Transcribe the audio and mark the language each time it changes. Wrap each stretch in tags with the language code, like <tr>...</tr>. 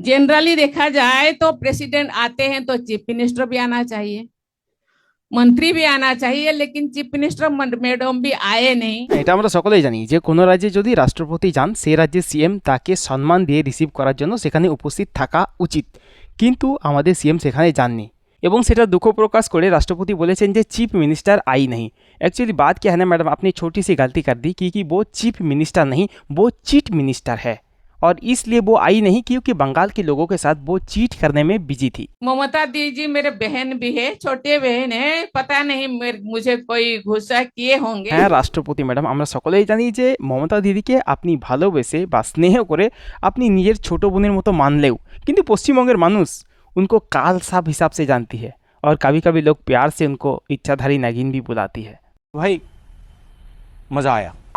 <hi>Generally देखा जाए तो प्रेसिडेंट आते हैं तो चीफ मिनिस्टर भी आना चाहिए, मंत्री भी आना चाहिए, लेकिन चीफ मिनिस्टर मैडम भी आए नहीं।</hi> <bn>এটা আমরা সকলেই জানি যে কোনো রাজ্যে যদি রাষ্ট্রপতি যান সেই রাজ্যের সিএম তাকে সম্মান দিয়ে রিসিভ করার জন্য সেখানে উপস্থিত থাকা উচিত, কিন্তু আমাদের সিএম সেখানে যাননি এবং সেটা দুঃখ প্রকাশ করে রাষ্ট্রপতি বলেছেন যে</bn> <hi>चीफ मिनिस्टर आई नहीं। एक्चुअली बात क्या है ना मैडम, आपने छोटी सी गलती कर दी कि वो चीफ मिनिस्टर नहीं, वो चीट मिनिस्टर है और इसलिए वो आई नहीं क्योंकि बंगाल के लोगों के साथ वो चीट करने में बिजी थी। ममता दीदी मेरे बहन भी है, छोटे बहन है, पता नहीं मुझे कोई गुस्सा किए होंगे।</hi> <bn>হ্যাঁ রাষ্ট্রপতি ম্যাডাম, আমরা সকলেই জানি যে মমতা দিদিকে আপনি ভালোবেসে বা স্নেহ করে আপনি নিজের ছোট বোনের মতো মানলেও কিন্তু পশ্চিমবঙ্গের মানুষ</bn> <hi>उनको काल साहब हिसाब से जानती है और कभी कभी लोग प्यार से उनको इच्छाधारी नागिन भी बुलाती है। भाई मजा आया।</hi>